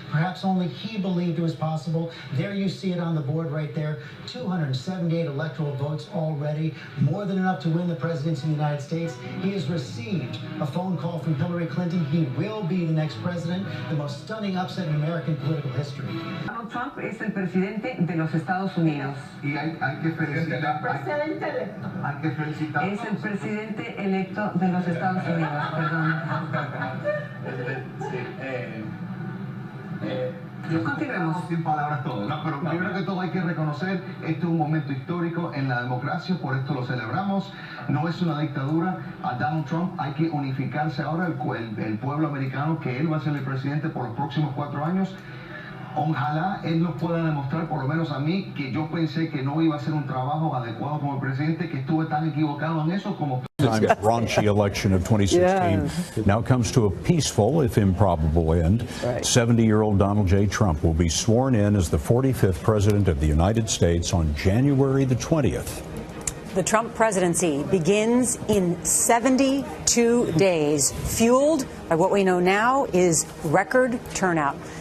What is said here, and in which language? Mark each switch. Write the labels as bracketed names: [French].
[English] Perhaps only he believed it was possible. There you see it on the board right there. 278 electoral votes already, more than enough to win the presidency of the United States. He has received a phone call from Hillary Clinton. He will be the next president, the most stunning upset in American political history. [Spanish] Donald Trump es el presidente de los Estados Unidos. Y hay que felicitar. Hay que felicitar. Es el presidente electo de los Estados Unidos, perdón. Continuemos. Sin palabras todo, ¿no? Pero primero que todo hay que reconocer, este es un momento histórico en la democracia, por esto lo celebramos. No es una dictadura. A Donald Trump hay que unificarse ahora, el pueblo americano, que él va a ser el presidente por los próximos 4 años. Ojalá él nos pueda demostrar, por lo menos a mí, que yo pensé que no iba a ser un trabajo adecuado como presidente, que estuve tan equivocado en eso como... [English] Raunchy election of 2016 now comes to a peaceful, if improbable, end. 70-year-old Donald J. Trump will be sworn in as the 45th president of the United States on January the 20th. The Trump presidency begins in 72 days, fueled by what we know now is record turnout.